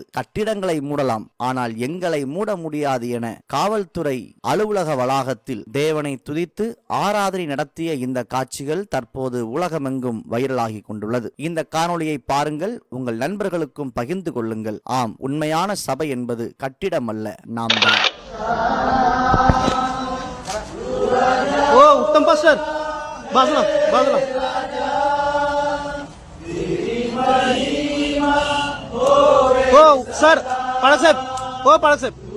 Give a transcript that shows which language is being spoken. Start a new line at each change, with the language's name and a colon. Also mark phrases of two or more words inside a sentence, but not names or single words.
Tamil: கட்டிடங்களை மூடலாம், ஆனால் எங்களை மூட முடியாது என காவல்துறை அலுவலக வளாகத்தில் தேவனை துதித்து ஆராதனை நடத்திய இந்த காட்சிகள் தற்போது உலகமெங்கும் வைரலாகி கொண்டுள்ளது. இந்த காணொளியை பாருங்கள், உங்கள் நண்பர்களுக்கும் பகிர்ந்து கொள்ளுங்கள். ஆம், உண்மையான சபை என்பது கட்டிடம் அல்ல, நாம் தான்.
Marathi: ओ उत्तम पास्टर बाजूला बाजूला हो सर पाळक साहेब हो पाळक साहेब